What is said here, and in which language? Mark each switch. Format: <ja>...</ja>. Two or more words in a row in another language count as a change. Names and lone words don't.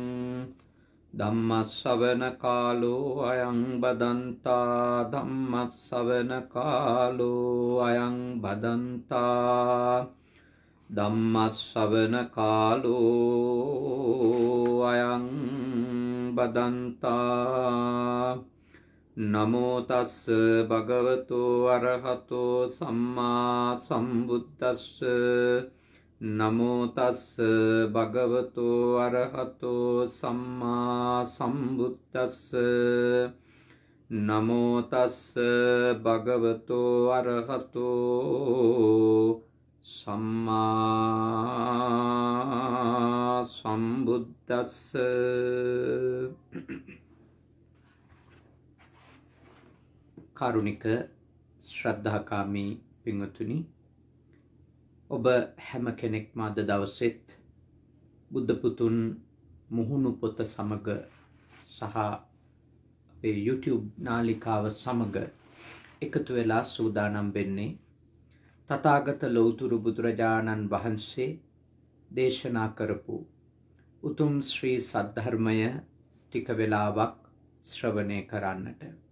<pi>धम्मश्रवणकालो अयं बदन्ता धम्मश्रवणकालो अयं बदन्ता धम्मश्रवणकालो अयं बदन्ता नमो तस् भगवतो अरहतो सम्मा सम्बुद्धस्स नमो तस् भगवतो अरहतो सम्मा सम्बुद्धस्स नमो तस् भगवतो अरहतो सम्मा सम्बुद्धस्स.</pi> <si>කාරුණික ශ්‍රද්ධාකාමී පින්වතුනි, ඔබ හැම කෙනෙක්ම අද දවසෙත් බුද්ධ පුතුන් මුහුණු පොත සමග සහ අපේ YouTube නාලිකාව සමග එකතු වෙලා සූදානම් වෙන්නේ තථාගත ලෞතුරු බුදුරජාණන් වහන්සේ දේශනා කරපු උතුම් ශ්‍රී සද්ධර්මය ටික වෙලාවක් ශ්‍රවණය කරන්නට.</si>